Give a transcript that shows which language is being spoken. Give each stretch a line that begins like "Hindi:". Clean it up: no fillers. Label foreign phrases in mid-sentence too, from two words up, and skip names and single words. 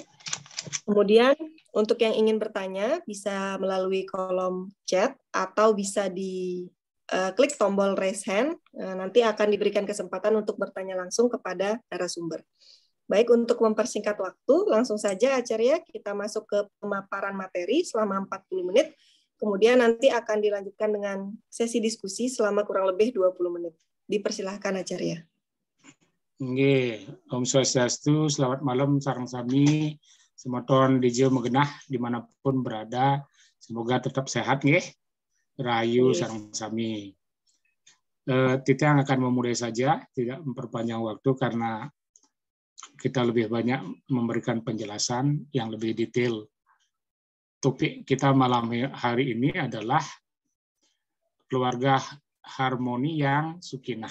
Indonesian: Kemudian, untuk yang ingin bertanya, bisa melalui kolom chat atau bisa klik tombol
English: raise hand,
Indonesian: nanti akan diberikan kesempatan untuk bertanya langsung kepada narasumber. Baik, untuk mempersingkat waktu, langsung saja Acarya kita masuk ke pemaparan materi selama 40 menit, kemudian nanti akan dilanjutkan dengan sesi diskusi selama kurang lebih 20 menit. Dipersilahkan Acarya. Om Swastiastu, selamat malam
Balinese: sareng sami, semoton DJ megenah
Indonesian: dimanapun berada, semoga tetap sehat nggih.
Balinese: Rahayu sareng sami.
Indonesian: Kita akan memulai saja, tidak memperpanjang waktu karena kita lebih banyak memberikan penjelasan yang lebih detail. Topik kita malam hari ini adalah keluarga harmoni yang sukinah.